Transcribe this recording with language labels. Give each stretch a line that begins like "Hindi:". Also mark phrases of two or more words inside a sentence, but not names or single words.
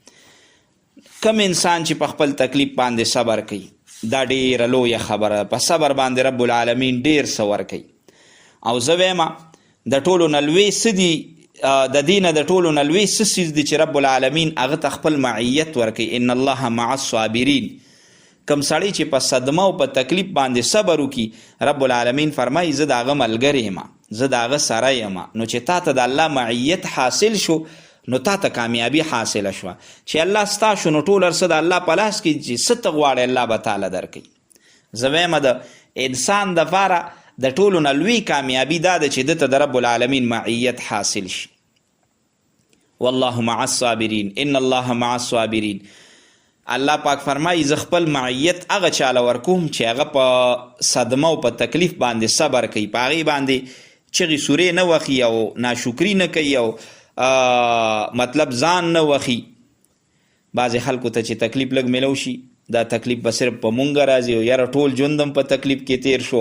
Pashto: کم انسان چې په خپل تکلیف باندې صبر کوي دا ډېره لویه خبره. په صبر باندې رب العالمین ډېر څه ورکوي. او زه وایم د ټولو نه لوی څه دي، د دې نه د ټولو نه لوی څه څیز دی چې رب العالمین هغه ته خپل معیت ورکوي.
Arabic: ان الله مع الصابرین.
Pashto: کم سړی چې په صدمه او په تکلیف باندې صبر وکړي، رب العالمین فرمایي زه د هغه ملګری یم، زه د هغه سره یم. نو چې تا ته د الله معیت حاصل شو نو تا ته کامیابی حاصله شوه. چې الله ستا شو نو ټول هر څه د الله په لاس کې چې څه ته غواړې الله به تعالی درکوي. زه وایم د انسان دپاره د ټولو نه لوی کامیابي دا ده چې ده ته د رب العالمین معیت حاصل شي.
Arabic: والله مع الصابرین ان الله مع الصابرین.
Pashto: الله پاک فرمایي زه خپل معیت هغه چاله ورکوم چې هغه په صدمه او په تکلیف باندې صبر کوي، په هغې باندې چغې سورې نه وخي او ناشکري نه کوي او مطلب ځان نه وخي. بعضې خلکو ته چې تکلیف لږ میلو شي دا تکلیف به صرف په مونږ راځي او یاره ټول ژوند هم په تکلیف کې تیر شو.